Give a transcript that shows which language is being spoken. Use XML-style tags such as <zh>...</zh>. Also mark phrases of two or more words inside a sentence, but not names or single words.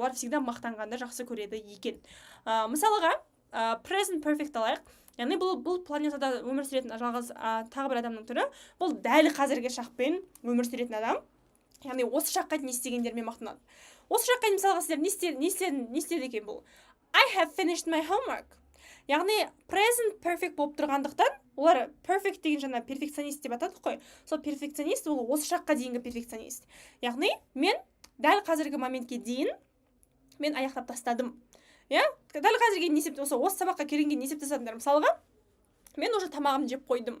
<kk>Бұлар всегда мақтанғанды жақсы көреді екен. Мысалға,</kk> <en>present perfect</en> <kk>алайық. Яғни бұл планетада өмір сүретін жалғыз тағы бір адамның түрі, бұл дәл қазіргі шақпен өмір сүретін адам. Яғни осы шаққа дейін не істегендермен мақтанады. Осы шаққа дейін мысалға сіздер не істеді екен бұл?</kk> <en>I have finished my homework.</en> <kk>Яғни</kk> <en>present perfect</en> <kk>болып тұрғандықтан, олар perfect деген жаңа перфекционист деп атадық қой. Сол перфекционист, ол осы шаққа дейінгі перфекционист. Яғни мен дәл қазіргі моментке дейін мен аяқтап тастадым. Дәл қазірге осы сабаққа келгенге не істеп тастадыңдар? Мысалға, мен уже тамағымды жеп қойдым.</kk>